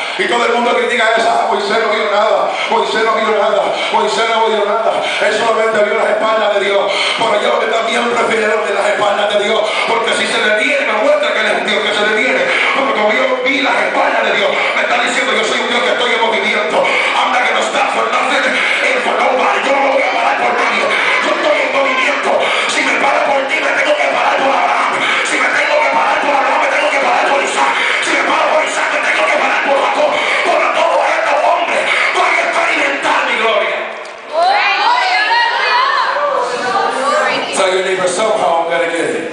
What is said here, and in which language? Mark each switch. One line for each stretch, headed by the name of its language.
Spanish: Y todo el mundo critica eso. Moisés no vio nada, Moisés no vio nada, Moisés no vio nada. Él solamente vio las espaldas de Dios. Pero yo también prefiero ver las espaldas de Dios. Porque si se detiene, me muestra que Él es un Dios que se detiene. Porque como yo vi las espaldas de Dios, me está diciendo, yo soy un Dios que estoy en movimiento.
English: I'm not gonna stop for nothing and for nobody.
Spanish: Yo no me voy a parar por nadie. Yo estoy en movimiento. Si me paro por ti, me tengo que parar por Abraham. Si me tengo que parar por Abraham, me tengo que parar por Isaac. Si me paro por Isaac, me tengo que parar por Jacob. Por todos estos hombres voy a experimentar mi gloria.
English: Tell your neighbor, somehow I'm gonna get it.